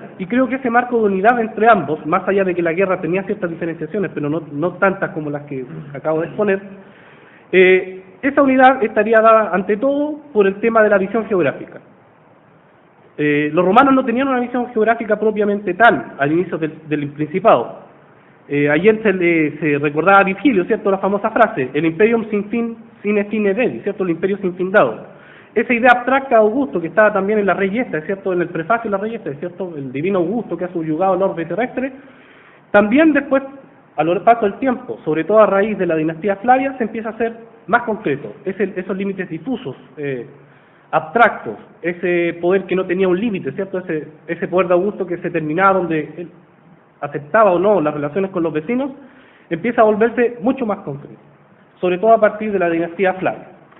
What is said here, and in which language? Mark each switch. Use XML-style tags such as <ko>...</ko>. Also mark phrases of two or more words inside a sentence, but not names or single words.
<es>Y creo que ese marco de unidad entre ambos, más allá de que la guerra tenía ciertas diferenciaciones, pero no tantas como las que acabo de exponer, esa unidad estaría dada ante todo por el tema de la visión geográfica. Los romanos no tenían una visión geográfica propiamente tal al inicio del Principado. Ayer se recordaba a Virgilio, ¿cierto?, la famosa frase, el imperium sin fin,</es> <la>sine fine vedi,</la> <es>¿cierto?, el imperio sin fin dado. Esa idea abstracta de Augusto, que estaba también en la Regesta, ¿cierto?, en el prefacio de la Regesta, ¿cierto?, el divino Augusto que ha subyugado el orbe terrestre, también después, a lo largo paso del tiempo, sobre todo a raíz de la dinastía Flavia, se empieza a hacer más concreto, esos límites difusos, abstractos, ese poder que no tenía un límite, ¿cierto?, ese poder de Augusto que se terminaba donde él aceptaba o no las relaciones con los vecinos, empieza a volverse mucho más concreto, sobre todo a partir de la dinastía Flavia.</es>